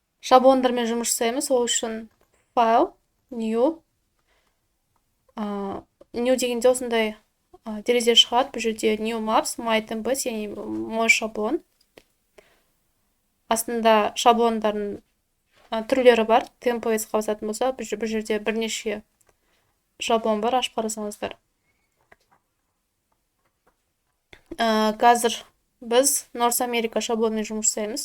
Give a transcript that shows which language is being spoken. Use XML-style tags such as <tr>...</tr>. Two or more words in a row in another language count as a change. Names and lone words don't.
<kk>шаблондармен жұмыс жасаймыз. Ол үшін файл, new. New дегенде осындай терезе шығады. Бұл жерде</kk> <en>new maps, my templates,</en> <ru>яғни мой шаблон.</ru> <kk>Астында шаблондардың түрлері бар. Templates қабысатын болса, бұл жерде бірнеше шаблон бар, ашып қарасаңыздар. Қазір біз North America шаблонмен жұмыс жасаймыз.</kk>